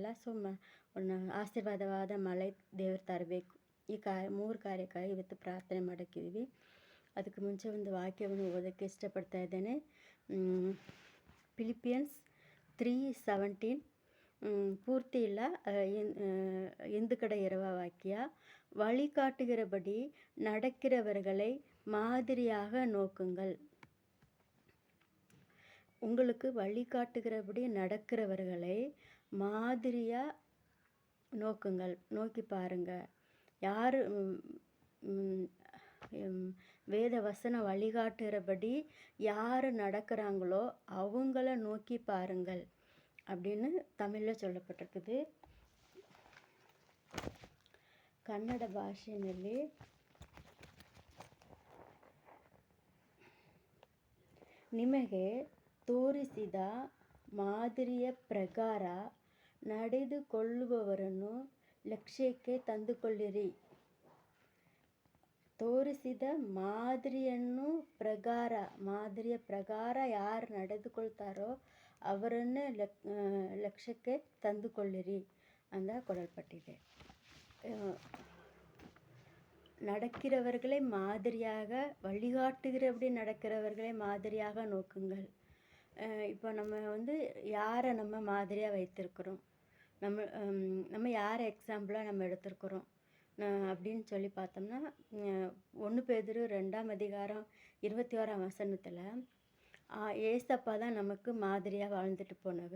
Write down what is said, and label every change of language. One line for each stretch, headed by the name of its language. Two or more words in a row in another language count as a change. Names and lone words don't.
Kannada: ಸೊ ಆಶೀರ್ವಾದವಾದ ಮಳೆ ದೇವರು ತರಬೇಕು. ಈ 3 ಕಾರ್ಯಕ್ಕಾಗಿ ಇವತ್ತು ಪ್ರಾರ್ಥನೆ ಮಾಡೋಕ್ಕಿದ್ದೀವಿ. ಅದಕ್ಕೆ ಮುಂಚೆ ಒಂದು ವಾಕ್ಯವನ್ನು ಓದೋಕ್ಕೆ ಇಷ್ಟಪಡ್ತಾ ಇದ್ದೇನೆ. ಫಿಲಿಪಿಯನ್ಸ್ 3:17 ಪೂರ್ತಿ ಇಲ್ಲ, ಹಿಂದುಗಡೆ ಇರುವ ವಾಕ್ಯ.
Tamil: வழிகாட்டுகிறபடி நடக்கிறவர்களை மாதிரியாக நோக்குங்கள். உங்களுக்கு வழிகாட்டுகிறபடி நடக்கிறவர்களை மாதிரியாக நோக்குங்கள், நோக்கி பாருங்கள். யார் வேத வசனம் வழிகாட்டுகிறபடி யார் நடக்கிறாங்களோ அவங்கள நோக்கி பாருங்கள் அப்படின்னு தமிழில் சொல்லப்பட்டிருக்குது.
Kannada: ಕನ್ನಡ ಭಾಷೆಯಲ್ಲಿ ನಿಮಗೆ ತೋರಿಸಿದ ಮಾದರಿಯ ಪ್ರಕಾರ ನಡೆದುಕೊಳ್ಳುವವರನ್ನು ಲಕ್ಷ್ಯಕ್ಕೆ ತಂದುಕೊಳ್ಳಿರಿ. ತೋರಿಸಿದ ಮಾದರಿಯ ಪ್ರಕಾರ ಯಾರು ನಡೆದುಕೊಳ್ತಾರೋ ಅವರನ್ನೇ ಲಕ್ಷ್ಯಕ್ಕೆ ತಂದುಕೊಳ್ಳಿರಿ ಅಂತ ಕೊಡಲ್ಪಟ್ಟಿದೆ.
Tamil: நடக்கிறவர்களை மாதிரியாக, வழிகாட்டுகிறபடி நடக்கிறவர்களை மாதிரியாக நோக்குங்கள். இப்போ நம்ம யாரை நம்ம மாதிரியாக வைத்திருக்கிறோம், நம்ம யாரை எக்ஸாம்பிளாக நம்ம எடுத்திருக்கிறோம் அப்படின்னு சொல்லி பார்த்தோம்னா, 1 பேதுரு 2ஆம் அதிகாரம் 21ஆம் வசனத்தில் ஏசப்பா தான் நமக்கு மாதிரியாக வாழ்ந்துட்டு போனவர்.